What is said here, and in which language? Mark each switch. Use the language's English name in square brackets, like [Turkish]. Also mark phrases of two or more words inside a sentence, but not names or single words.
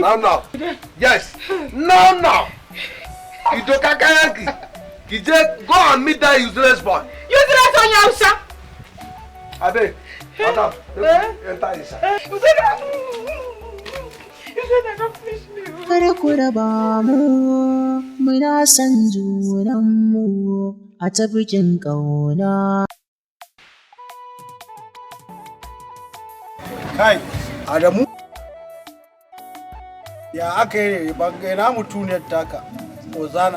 [Nigerian Pidgin] Now. Yes. Now. You don't kakayaki. You just go and meet that useless boy. Useless on your house. Abe, madam, enter inside. Uzaina, don't finish me. [Hausa] Kada ku raba mu, muna san junan mu, a ta bikin ƙauna. Kai, Adamu? Ya aka yi ne bangai na mutuniyar taka, Ozana.